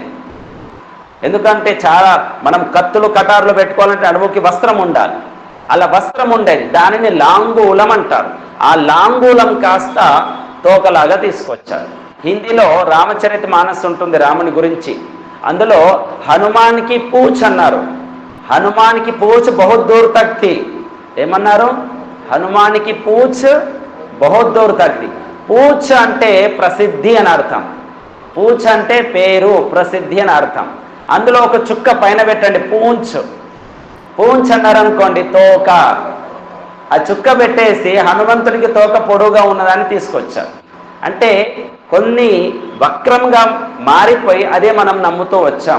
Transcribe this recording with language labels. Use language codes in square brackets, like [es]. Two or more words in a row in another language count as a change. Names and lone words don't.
[te] ఎందుకంటే చాలా మనం కత్తులు కటారులు పెట్టుకోవాలంటే నడుముకి వస్త్రం ఉండాలి. అలా వస్త్రం ఉండేది. దానిని లాంగూలం అంటారు. ఆ లాంగూలం కాస్త తోకలాగా తీసుకొచ్చారు. హిందీలో రామచరిత మానస్ ఉంటుంది రాముని గురించి. అందులో హనుమాన్కి పూచ్ అన్నారు. [hi] हनुमान की पूछ बहुत दूर तक थी. [te] ఏమన్నారు? [hi] हनुमान की पूछ बहुत दूर तक थी. [te] పూచ్ అంటే ప్రసిద్ధి అని అర్థం. పూచ్ అంటే పేరు, ప్రసిద్ధి అని అర్థం. అందులో ఒక చుక్క పైన పెట్టండి, పూంచ్. పూంచ్ అన్నారు అనుకోండి, తోక. ఆ చుక్క పెట్టేసి హనుమంతుడికి తోక పొడవుగా ఉన్నదాన్ని తీసుకొచ్చారు. అంటే కొన్ని వక్రంగా మారిపోయి అదే మనం నమ్ముతూ వచ్చాం.